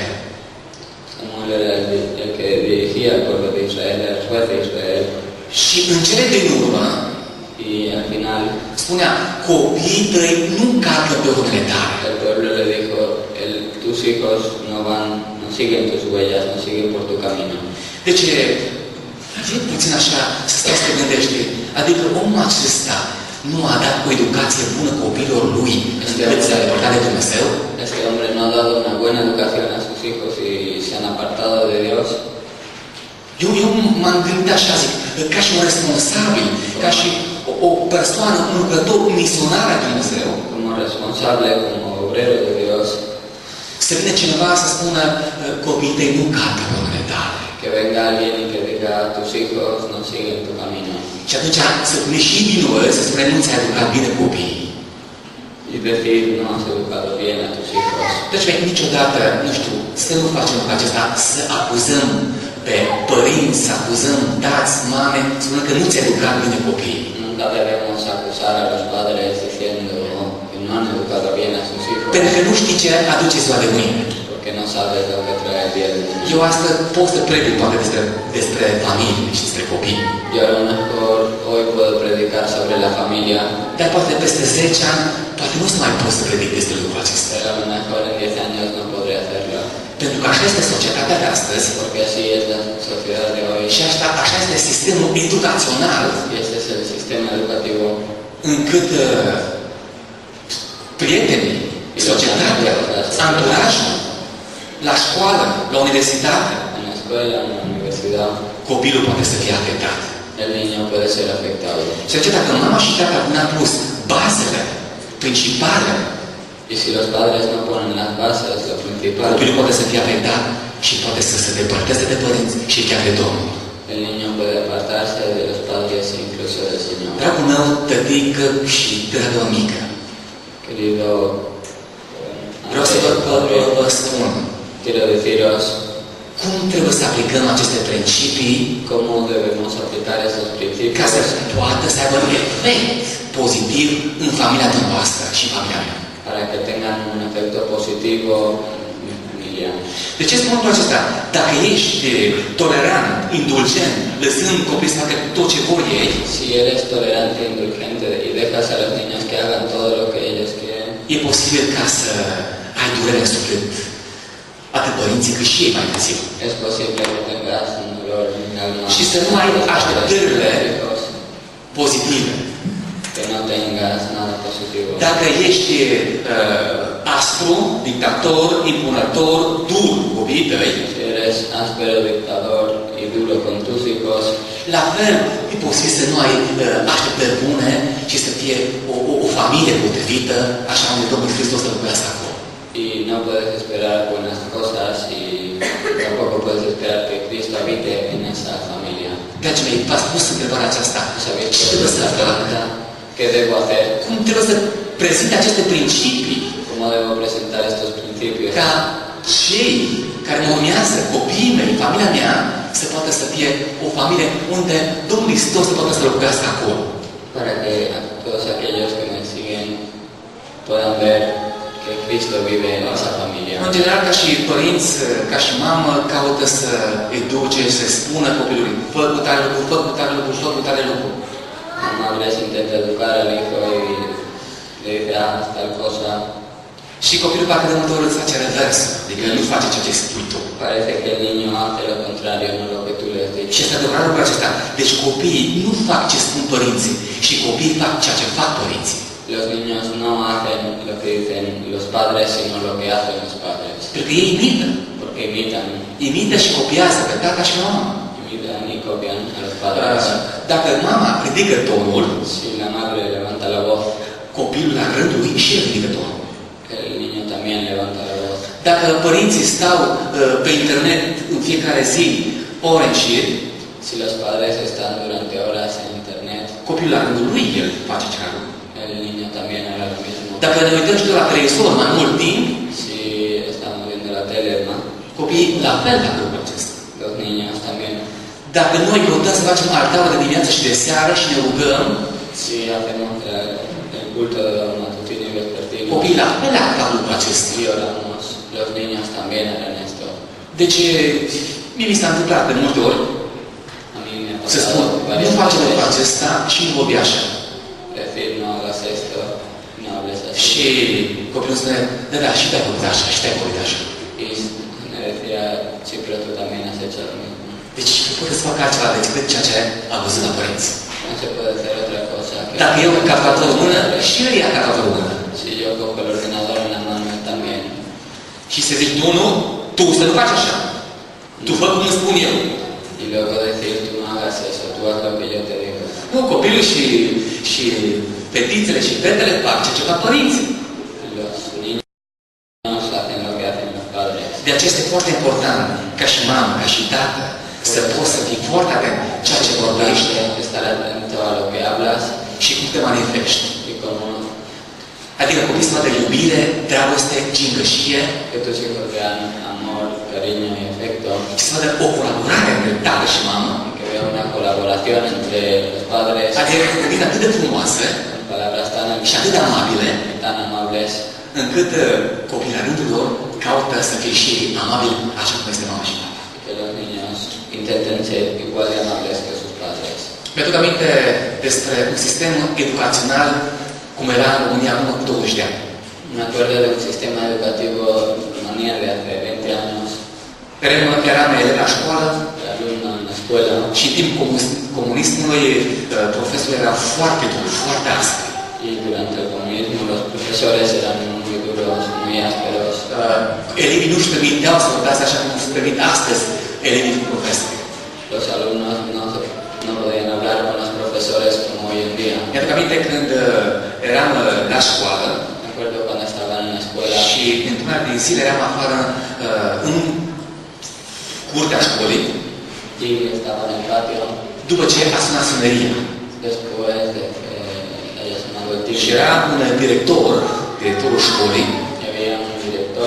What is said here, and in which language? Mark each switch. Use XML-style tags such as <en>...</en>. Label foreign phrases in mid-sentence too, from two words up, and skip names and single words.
<es>Samuel era el que dirigía al pueblo de Israel, era el juez de Israel.</es> <ro>Și în cele din urmă,</ro> <es>Y al final</es> <ro>spunea, copiii tăi nu calcă pe urmele tale.</ro> <es>el pueblo le dijo, tus hijos no siguen tus huellas, no siguen por tu camino.</es> <ro>Deci, e puțin așa să stai să te gândești. Adică omul acesta nu a dat o educație bună copiilor lui în drept să depărtat de Dumnezeu?</ro> <es>Este hombre no ha dado una buena educación a sus hijos y se han apartado de Dios.</es> <ro>Eu m-am gândit așa, zic, ca și un responsabil, ca și o persoană, un lucrător misionar al Dumnezeu.</ro> <es>Como responsable, como obrero de Dios.</es> <ro>Să vină cineva să spună copiii tăi nu calcă pe urmele tale.</ro> <es>Que venga alguien y que diga, tus hijos no siguen tu camino.</es> <ro>Și atunci să ne și vinovăți, să spunem, nu ți-ai educat bine copiii.</ro> <es>Y decir, no has educado bien a tus hijos.</es> <ro>Deci, niciodată, nu știu, să nu facem lucrul acesta, să acuzăm pe părinți, să acuzăm tați, mame, spunând că nu ți-ai educat bine copiii.</ro> <es>Nunca debemos acusar a los padres diciendo que no han educado bien a sus hijos.</es> <ro>Pentru că nu știi ce aduce ziua de mâine.</ro> <es>Porque no sabes lo que trae el día de mañana.</es> <ro>Eu astăzi pot să predic poate despre familie și despre copii.</ro> <es>Yo a lo mejor hoy puedo predicar sobre la familia,</es> <ro>Dar poate peste 10 ani, poate nu o să mai pot să predic despre lucrul acesta.</ro> <es>pero a lo mejor en 10 años no podré hacerlo.</es> <ro>Pentru că așa este societatea de astăzi</ro> <es>Porque así es la sociedad de hoy.</es> <ro>și așa este sistemul educațional,</ro> <es>Y este es el sistema educativo.</es> <ro>încât prietenii, societatea, anturajul, la școală, la universitate,</ro> <es>En la escuela, en la universidad,</es> <ro>copilul poate să fie afectat.</ro> <es>el niño puede ser afectado.</es> <ro>Și atunci dacă mama și tata nu au pus bazele principale,</ro> <es>Y si los padres no ponen las bases, lo principal,</es> <ro>copilul poate să fie afectat și poate să se depărteze de părinți și chiar de Domnul.</ro> <es>el niño puede apartarse de los padres e incluso del Señor.</es> <ro>Dragul meu, tătică și dragă mică,</ro> <es>Querido</es> <ro>Vreau să vă spun</ro> <es>quiero deciros</es> <ro>cum trebuie să aplicăm aceste principii</ro> <es>cómo debemos aplicar esos</es> <ro>ca să</ro> <es>principios</es> <ro>poată să aibă un efect pozitiv în familia dumneavoastră și în familia mea.</ro> <es>para que tengan un efecto positivo en mi familia.</es> <ro>De ce spun lucrul acesta? Dacă ești tolerant, indulgent, lăsând copiii să facă tot ce vor ei,</ro> <es>Si eres tolerante, indulgente y dejas a los niños que hagan todo lo que ellos quieren,</es> <ro>e posibil ca să ai durere în suflet atât părinții cât și ei mai târziu.</ro> <es>es posible que tengas un dolor en el alma.</es> <ro>Și să nu ai așteptările</ro> <es>Hijos,</es> <ro>pozitive.</ro> <es>que no tengas nada positivo.</es> <ro>Dacă ești aspru, dictator, impunător, dur cu copiii tăi,</ro> <es>Si eres áspero, dictador y duro con tus hijos,</es> <ro>la fel e posibil să nu ai așteptări bune și să fie o familie potrivită, așa unde Domnul Hristos să locuiască acolo.</ro> <es>y no puedes esperar buenas cosas y tampoco puedes esperar que Cristo habite en esa familia.</es> <ro>Dragii mei, v-ați pus întrebarea aceasta.</ro> <es>¿Sabéis</es> <ro>Ce trebuie să fac?</ro> <es>qué debo hacer?</es> <ro>Cum trebuie să prezint aceste principii</ro> <es>¿Cómo debo presentar estos principios?</es> <ro>ca cei care mă urmează, copiii mei, familia mea, să poată să fie o familie unde Domnul Hristos să poată să locuiască acolo.</ro> <es>Para que todos aquellos que me siguen puedan ver que Cristo vive en esa familia.</es> <ro>În general, ca și părinți, ca și mamă, caută să educe, să spună copilului, fă cu tare lucru, fă cu tare lucru, fă cu tare lucru.</ro> <es>Madres intenta educar al hijo y le dice, haz tal cosa.</es> <ro>Și copilul parcă de multe ori îți face revers, adică nu face ceea ce spui tu.</ro> <es>Parece que el niño hace lo contrario, no lo que tú le has</es> <ro>Și</ro> <es>dicho.</es> <ro>este adevărat lucrul acesta. Deci copiii nu fac ce spun părinții și copiii fac ceea ce fac părinții.</ro> <es>Los niños no hacen lo que dicen los padres, sino lo que hacen los padres.</es> <ro>Pentru că ei imită.</ro> <es>Porque imitan,</es> <ro>Imită și copiază pe tata și mama.</ro> <es>imitan y copian a los padres.</es> <ro>Dacă mama ridică tonul,</ro> <es>Si la madre levanta la voz,</es> <ro>copilul la rândul lui și el ridică tonul.</ro> <es>el niño también levanta la voz.</es> <ro>Dacă părinții stau pe internet în fiecare zi ore în șir,</ro> <es>Si los padres están durante horas en internet,</es> <ro>copilul la rândul lui el face același lucru.</ro> <es>el niño también hará lo mismo.</es> <ro>Dacă ne uităm și de la televizor mai mult timp,</ro> <es>Si estamos viendo la tele, ¿no?</es> <ro>copiii la fel fac lucrul acesta.</ro> <es>Los niños también.</es> <ro>Dacă noi căutăm să facem altarul de dimineață și de seară și ne rugăm,</ro> <es>Si hacemos el culto de los matutinos y vespertinos</es> <ro>copiii la fel fac lucrul acesta.</ro> <es>y oramos, los niños también harán esto.</es> <ro>Deci, mie mi s-a întâmplat de multe ori</ro> <es>A mí me ha</es> <ro>să spun,</ro> <es>pasado</es> <ro>nu</ro> <es>varias</es> <ro>face lucrul</ro> <es>veces</es> <ro>acesta și nu vorbi așa.</ro> <es>decir no hagas esto, no hables así.</es> <ro>Și copilul spune, da, și te-ai vorbit așa, și te-ai vorbit așa.</ro> <es>Y me decía, sí, pero tú también has hecho lo mismo.</es> <ro>Deci nu poate să facă altceva decât ceea ce a văzut la părinți.</ro> <es>No se puede hacer otra cosa que...</es> <ro>Dacă eu cu calculatorul în mână, și el ia calculatorul în mână.</ro> <es>Si yo cojo el ordenador en la mano, él también.</es> <ro>Și se zice, nu, tu să nu faci așa. Tu fă cum îmi spun eu.</ro> <es>Y luego decir, tú no hagas eso, tú haz lo que yo te digo.</es> <ro>Nu, copilul și fetițele și fetele fac ceea ce fac părinții.</ro> <es>Los niños hacen lo que hacen los padres.</es> <ro>De aceea este foarte important, ca și mamă, ca și tată, să poți să fii foarte atent ceea ce vorbești</ro> <es>Estar atento a lo que hablas</es> <ro>și cum te manifesti.</ro> <es>y cómo</es> <ro>Adică copiii să vadă iubire, dragoste, gingășie</ro> <es>que tus hijos vean amor, cariño y afecto,</es> <ro>și să vadă o colaborare între tată și mamă.</ro> <es>y que vean una colaboración entre los padres</es> <ro>Adică cuvinte atât de frumoase</ro> <es>con palabras tan</es> <ro>și atât de amabile,</ro> <es>tan amables</es> <ro>încât copiii la rândul lor caută să fie și ei amabili așa cum este mama și tata.</ro> <es>que los niños intenten ser igual de amables que sus padres.</es> <ro>Mi-aduc aminte despre un sistem educațional cum era în România acum 20 de ani.</ro> <es>Me acuerdo de un sistema educativo en Rumanía de hace 20 años.</es> <ro>Eram elev la școală</ro> <es>Era alumno en la escuela</es> <ro>și în timpul comunismului profesorul era foarte dur, foarte aspru.</ro> <es>y durante el comunismo los profesores eran muy duros, muy ásperos.</es> <ro>Elevii nu-și permiteau să vorbească așa cum se permit astăzi elevii cu profesori.</ro> <es>Los alumnos no podían hablar con los profesores como hoy en día.</es> <ro>Mi-aduc aminte când eram la școală</ro> <es>Me acuerdo cuando estaban en la escuela</es> <ro>și într-una din zile eram afară în curtea școlii,</ro> <es>y estaban en el patio</es> <ro>după ce a sunat suneria.</ro> <es>después de que haya sonado el</es> <ro>Și</ro> <es>timbre.</es> <ro>era un directorul școlii</ro> <es>Y había un director agricultor,</es>